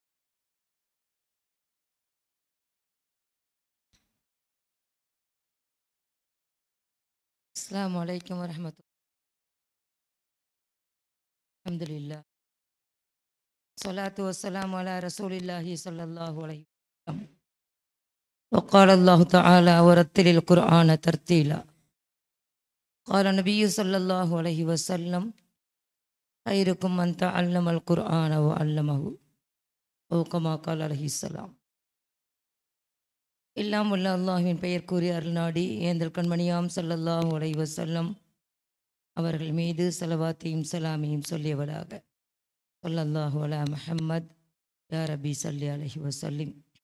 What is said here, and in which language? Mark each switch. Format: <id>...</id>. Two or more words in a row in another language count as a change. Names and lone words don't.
<ar>السلام عليكم ورحمة الله. الحمد لله الصلاة والسلام على رسول الله صلى الله عليه وسلم. وقال الله تعالى ورتل القرآن ترتيلا. قال النبي صلى الله عليه وسلم خيركم من تعلم القرآن وعلمه أو كما قال عليه السلام.</ar> <ta>எல்லாம் உள்ள அல்லாஹ்வின் பெயர் கூறி அருள்நாடி ஏந்தல் கண்மணியாம்</ta> <ar>صلى الله عليه وسلم</ar> <ta>அவர்கள் மீது ஸலவாத்தையும் சலாமையும் சொல்லியவராக</ta> <ar>صلى الله على محمد يا رب صل عليه وسلم.</ar>